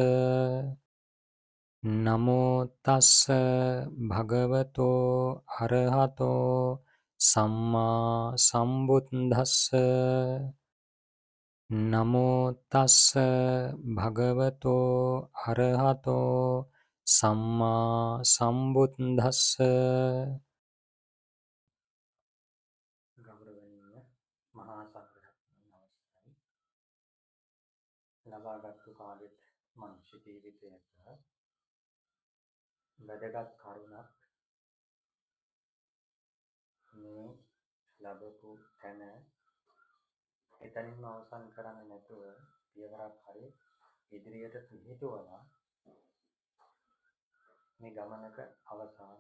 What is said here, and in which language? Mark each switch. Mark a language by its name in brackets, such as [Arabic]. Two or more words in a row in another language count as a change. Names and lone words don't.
[Pali] නමෝ තස්ස භගවතෝ අරහතෝ සම්මා සම්බුද්දස්ස නමෝ තස්ස භගවතෝ අරහතෝ සම්මා සම්බුද්දස්ස [Sinhala] ගෞරවනීය මහා සංඝරත්නයන් අවසරයි. ලබාගත්තු කාලෙත් මනුෂ්‍ය ජීවිතයක වැදගත් කරුණක් මේ ලැබපු තැන එතනින්ම අවසන් කරන්නේ නැතුව පියවරක් හරි ඉදිරියට පිහිටුවලා මේ ගමනක අවසානය.